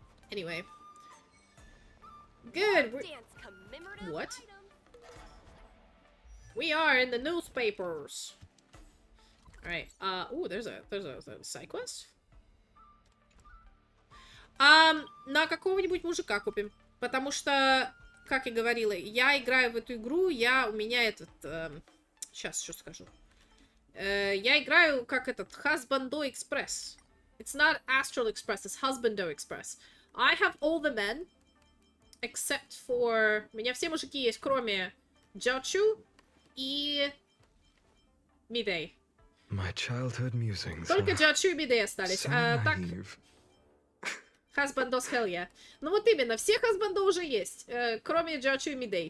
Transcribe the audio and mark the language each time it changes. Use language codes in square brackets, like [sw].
[en] Anyway. Good! What? We are in the newspapers. Alright, ooh, there's a side quest. [ru] На какого-нибудь мужика купим. Потому что, как я говорила, я играю в эту игру, у меня этот... сейчас, что скажу. Я играю как этот, Husbando Express. [en] It's not Astral Express, it's Husbando Express. I have all the men, except for... [ru] У меня все мужики есть, кроме Джаочу и Мидей. [en] My childhood musings. [ru] Только Джаочу и Мидей остались. Так, Хасбандо с [en] Hell yeah. [ru] Ну вот именно, все Хасбандо уже есть, кроме Джаочу и Мидей.